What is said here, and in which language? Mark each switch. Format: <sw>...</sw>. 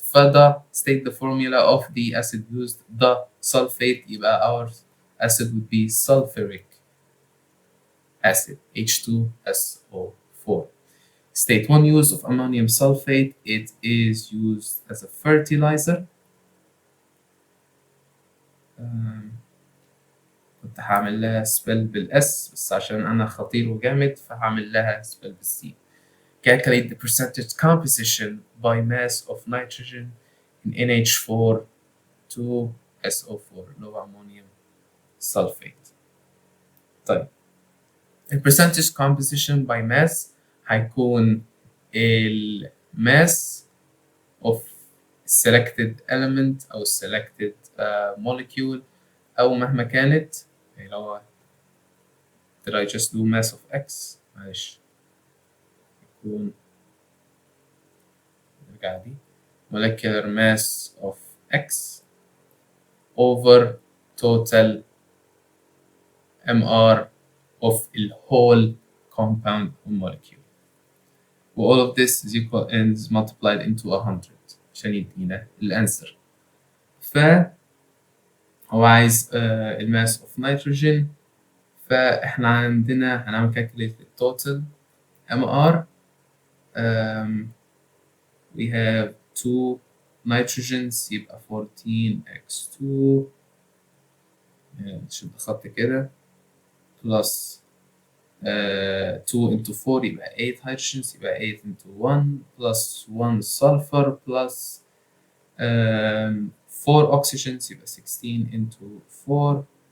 <ar>فده</ar> <en>state the formula of the acid used. The sulfate</en> <ar>يبقى</ar> <en>our acid would be sulfuric acid H2SO4. State one use of ammonium sulfate. It is used as a fertilizer.</en> <ar>كنت هعمل لها spell بالاس بس عشان انا خطير وجامد فهعمل لها spell بالسي.</ar> <en>Calculate the percentage composition by mass of nitrogen in NH4 to SO4</en> <ar>اللي هو</ar> <en>ammonium sulfate.</en> <ar>طيب</ar> <en>ال percentage composition by mass هيكون ال mass of selected element أو selected molecule</en> <ar>أو مهما كانت، يعني لو</ar> <en>did I just do mass of X؟</en> <ar>معلش يكون نرجع دي</ar> <en>molecular mass of X over total MR of the whole compound molecule. all of this is equal and is multiplied into 100</en> <ar>عشان يدينا الانسر. هو عايز الماس</ar> <en>of nitrogen،</en> <ar>فاحنا عندنا هنعمل calculate التوتال MR.</ar> <en>We have 2 nitrogens</en> <ar>يبقى</ar> <en>14x2</en> <ar>نشد خط كده</ar> <en>plus 2 into 4</en> <ar>يبقى</ar> <en>8 hydrogens يبقى 8 into 1 plus 1 sulfur plus 4 oxygens يبقى 16 into 4.</en>